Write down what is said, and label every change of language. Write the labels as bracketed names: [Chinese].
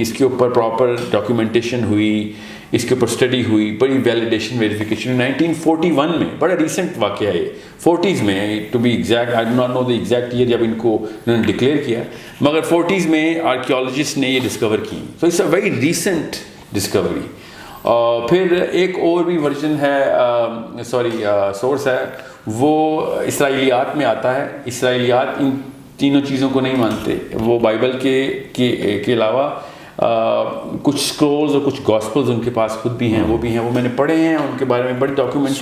[Urdu] اس کے اوپر proper documentation ہوئی، اس کے اوپر اسٹڈی ہوئی، بڑی ویلیڈیشن ویریفیکیشن. 1941 میں، بڑا ریسنٹ واقعہ ہے، 40s میں [English] to be exact, I do not know the exact year [Urdu] جب ان کو انہوں نے ڈکلیئر کیا، مگر 40s میں آرکیولوجسٹ نے یہ ڈسکور کی. [English] So it's a very recent discovery. [Urdu] پھر ایک اور بھی ورژن ہے، سورس ہے، وہ اسرائیلیات میں آتا ہے. اسرائیلیات ان تینوں چیزوں کو نہیں مانتے. وہ بائبل کے علاوہ کچھ اسکرولز اور کچھ گاسپلز ان کے پاس خود بھی ہیں، وہ میں نے پڑھے ہیں، ان کے بارے میں بڑی ڈاکیومنٹریز،